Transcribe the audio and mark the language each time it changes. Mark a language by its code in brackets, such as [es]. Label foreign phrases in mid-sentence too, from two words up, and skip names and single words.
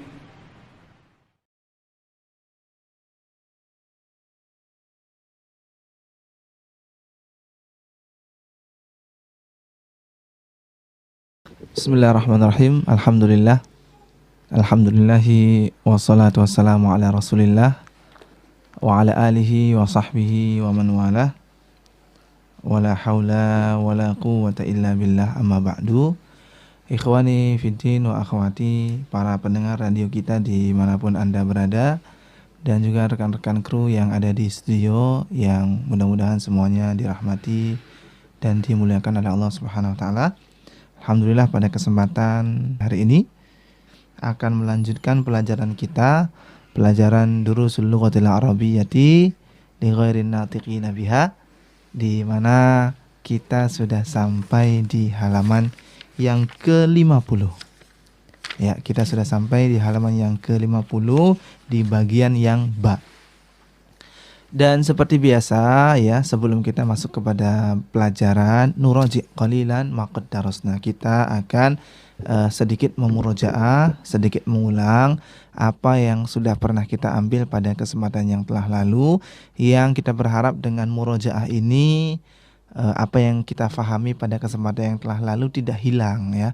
[ar] Bismillahirrahmanirrahim. الحمد لله والصلاة والسلام على رسول الله وعلى آله وصحبه ومن والى ولا حول ولا قوة إلا بالله أما بعد. إخواني في الدين وأخواتي, [id] para pendengar radio kita dimanapun Anda berada, dan juga rekan-rekan kru yang ada di studio, yang mudah-mudahan semuanya dirahmati dan dimuliakan oleh Allah [ar] سبحانه وتعالى. [id] Alhamdulillah, pada kesempatan hari ini akan melanjutkan pelajaran kita, pelajaran Durusul Lughatil Arabiyyati li ghairin natiqina biha, di mana kita sudah sampai di halaman yang ke-50. Ya, kita sudah sampai di halaman yang ke-50 di bagian yang ba. Dan seperti biasa ya, sebelum kita masuk kepada pelajaran [ar] نراجع قليلا ما قد درسنا, [id] kita akan sedikit memurojaah, sedikit mengulang apa yang sudah pernah kita ambil pada kesempatan yang telah lalu, yang kita berharap dengan murojaah ini apa yang kita fahami pada kesempatan yang telah lalu tidak hilang ya.